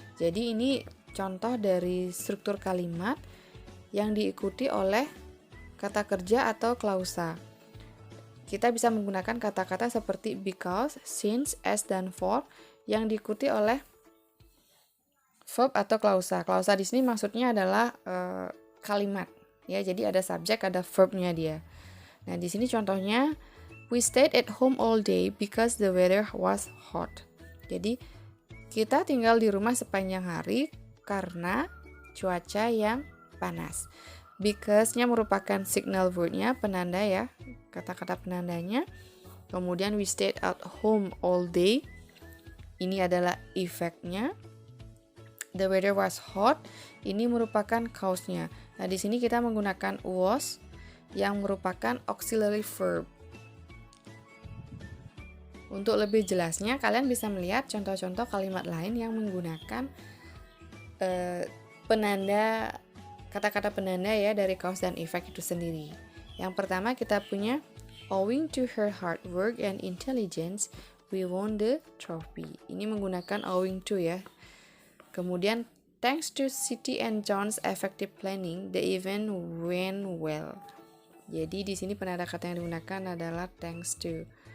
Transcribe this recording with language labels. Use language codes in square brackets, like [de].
[id] Jadi ini contoh dari struktur kalimat yang diikuti oleh kata kerja atau klausa. Kita bisa menggunakan kata-kata seperti because, since, as, dan for yang diikuti oleh verb atau klausa. Klausa di sini maksudnya adalah kalimat, ya. Jadi ada subjek, ada verbnya dia. Nah, di sini contohnya [en] we stayed at home all day because the weather was hot. [id] Jadi kita tinggal di rumah sepanjang hari karena cuaca yang panas. Because-nya merupakan signal word-nya, penanda ya, kata-kata penandanya. [en] Kemudian we stayed at home all day. [id] Ini adalah effect-nya. [en] The weather was hot. [id] Ini merupakan cause-nya. Nah, di sini kita menggunakan was yang merupakan auxiliary verb. Untuk lebih jelasnya, kalian bisa melihat contoh-contoh kalimat lain yang menggunakan penanda, kata-kata penanda ya dari cause dan effect itu sendiri. Yang pertama kita punya [en] owing to her hard work and intelligence, we won the trophy. [id] Ini menggunakan owing to ya. Kemudian [en] thanks to Siti and John's effective planning, the event went well. [id] Jadi di sini penanda kata yang digunakan adalah thanks to.